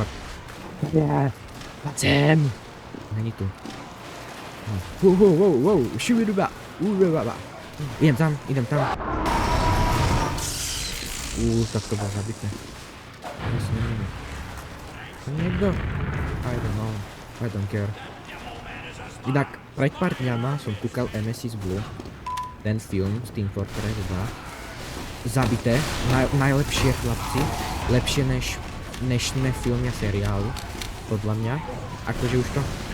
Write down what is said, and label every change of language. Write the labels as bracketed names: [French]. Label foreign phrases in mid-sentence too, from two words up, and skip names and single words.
[Czech] Sem! Není tu. [Slovak] Wow, šividuba. Idem tam. Tak to bolo zabité. Niekto? [English] I don't care. [Slovak] Inak, pred pár dňama som kúkal Nemesis Blue. Ten film z Team Fortress 2. Zabité. Najlepšie, chlapci. Lepšie než filmy a seriály. Podľa mňa. Akože už to...